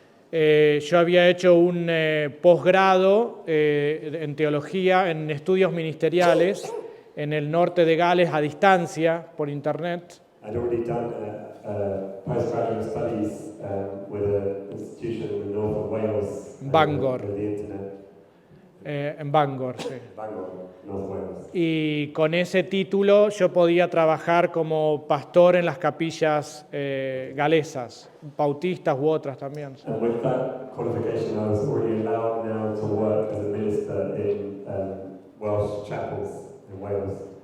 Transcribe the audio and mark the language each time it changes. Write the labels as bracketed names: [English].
[Spanish] Yo había hecho un posgrado en teología, en estudios ministeriales, en el norte de Gales a distancia, por internet. [English] I'd already done postgraduate studies with an institution in the north of Wales. Bangor. With the internet. [Spanish] En Bangor, sí. [English] Bangor, North Wales. [Spanish] Y con ese título yo podía trabajar como pastor en las capillas galesas, bautistas u otras también. [English] And with that qualification, I was already allowed now to work as a minister in Welsh chapels in Wales.